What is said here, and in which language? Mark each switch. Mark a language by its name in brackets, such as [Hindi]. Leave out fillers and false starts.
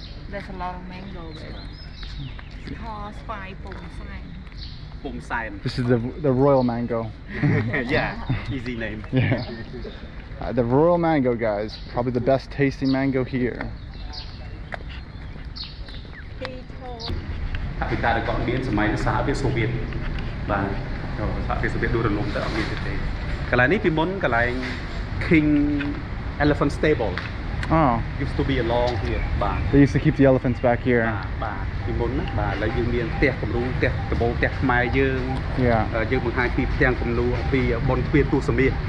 [English] There's a lot of mango there. It's called Spy Pum San. This is the royal mango. Yeah, easy name. Yeah. The royal mango, guys, probably the best tasting mango here. [Khmer] អភិតារក៏មានសម័យសហភាពសូវៀតបាទសហភាពសូវៀតដួលរលំទៅអត់មានទេកន្លែងនេះពីមុនកន្លែង King Elephant Stable [English] Oh, used to be along here បាទ they used to keep the elephants back here. [Khmer] បាទពីមុនណាបាទឥឡូវយើងមានផ្ទះគំរូផ្ទះដំបូងផ្ទះខ្មែរយើង [English] Yeah. [Khmer] យើងបង្ហាញពីផ្ទាំងគំនូពីបុណ្យទ្វារទូសមាស